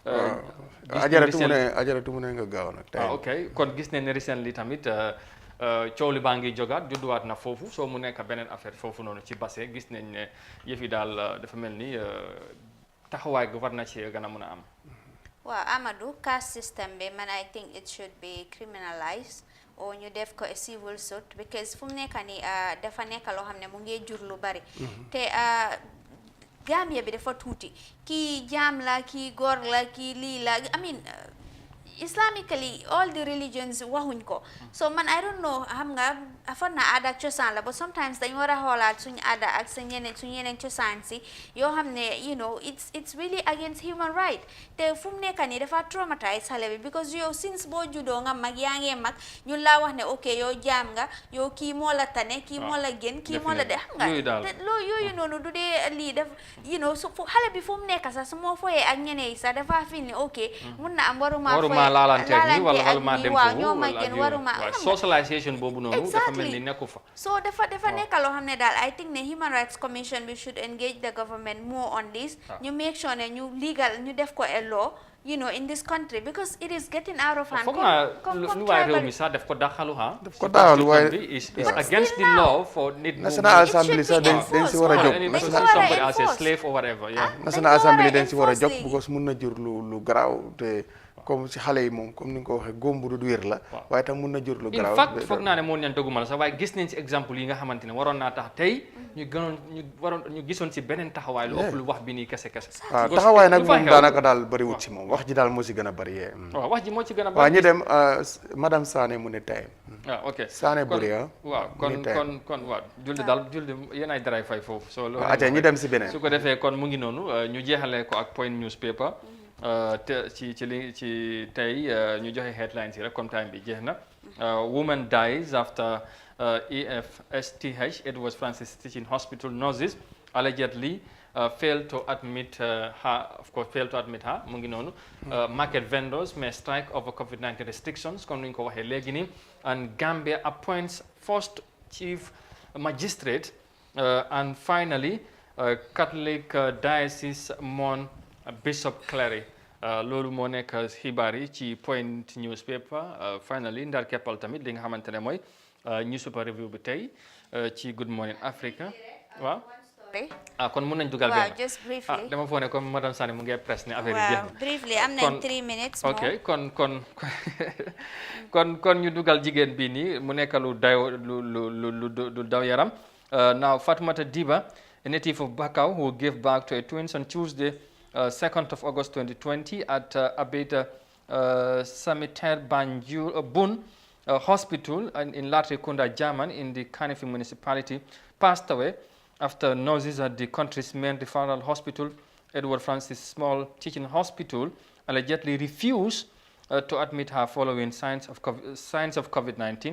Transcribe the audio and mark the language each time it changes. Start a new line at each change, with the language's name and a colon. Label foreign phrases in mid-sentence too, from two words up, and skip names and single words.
Wolof: ajaratu mu ne nga gaaw nag ok kon gis nañ ne recently tamit coow li baa ngi jógaat judduwaat na foofu soo mu nekk beneen affaire foofu noonu ci Basse gis nañ ne yëf yi daal dafa mel ni taxawaay gi war na ci gën a mën a am waaw Amadou
English: caste system
Wolof: bi
English: man I think it should be criminalized
Wolof: or ñu def ko
English: a civil suit because
Wolof: fu mu nekk nii dafa nekk loo xam ne mu ngi jur lu bari te Gambia bi dafa tuuti kii jaam la kii góor la kii lii la
English: I mean Islamically all the religions
Wolof: waxuñ ko
English: so man I don't know
Wolof: xam nga afar na aada ak cosaan la
English: but sometimes
Wolof: dañ war a xoolaat suñu aada ak suñu yeneen cosaan si yoo xam ne
English: you know it's really against human right
Wolof: te fu mu nekk nii dafa traumatize xale bi because yow since boo juddoo nga mag yaa ngee mag ñun laa wax ne ok yow jaam nga yow kii moo la tane kii moo la gën kii moo la de xam nga loolu yooyu noonu du dee lii def
English: you know
Wolof: su xale bi fu mu nekk sax su moo foyee ak ñeneen yi sax dafa fi ni ok mun na am waruma laalante ni wala waruma dem waaw ñoo ma gën waruma socialisation boobu noonu dafa mel ni nekku fa
English: so
Wolof: dafa nekk loo xam ne daal
English: I think ne Human Rights Commission bi should engage the government more on this ñu make sure ne ñu legal
Wolof: ñu def ko
English: a law you know in this country because it is getting out of hand
Wolof: foog naa lu waay réew mi sax def ko daxalu ha def ko daxalu waaye
English: is against the law for nit
Wolof: National Assembly sax dañ si war a jóg
English: somebody as a slave or whatever
Wolof: National Assembly dañ si war a jóg because mun na jur lu garaaw te
French: comme si
Wolof: xale yi moom comme ni nga ko waxee góom bu du wér la waaye tam mun na jur lu garaaw
English: in fact
Wolof: foog naa ne moo ñaan doguma la sax waaye gis nañ ci exemple yi nga xamante ne waroon naa tax tey ñu gisoon si beneen taxawaay lu ëpp lu wax bi nii kese waaw taxawaay nag moom daanaka daal bëriwut si moom wax ji daal moo si gën a bëri yee waaw wax ji moo ci gën a bëri waaw ñu dem madame Sané mu ne tey ok Sané Buri waaw kon waaw julde yéen ay daray fay foofu so loolu ñu dem si beneen su ko defee kon mu ngi noonu ñu jeexalee ko ak point newspaper te ci tey ñu joxe headlines yi rek comme time bi jeex na
English: woman dies after EFSTH Edward Francis Teaching Hospital nurses allegedly failed to admit her
Wolof: mu ngi noonu
English: market vendors may strike over COVID-19 restrictions
Wolof: comme ni ñu ko waxee léegi nii
English: and Gambia appoints first chief magistrate and finally Catholic diocese mourn Bishop Clary
Wolof: loolu moo nekk xibaar yi ci point newspaper finally ndar keppal tamit li nga xamante ne mooy
English: newspaper review
Wolof: bi tey ci Good Morning Africa waaw kon mun nañ dugal benn
English: just briefly
Wolof: dama foog ne comme madame Sané mu ngi presse ne affaire yi jeex na briefly am nañ 3 minutes ok kon ñu dugal jigéen bi nii mu nekk lu daw yaram now Fatoumata Diba a
English: native of Bakau who gave birth to a twins on Tuesday 2nd of August 2020 at Abeta Samiter Bun Hospital in Latrikunda, German, in the Kanifi municipality, passed away after nurses at the country's main referral hospital, Edward Francis Small Teaching Hospital, allegedly refused to admit her following signs of COVID-19.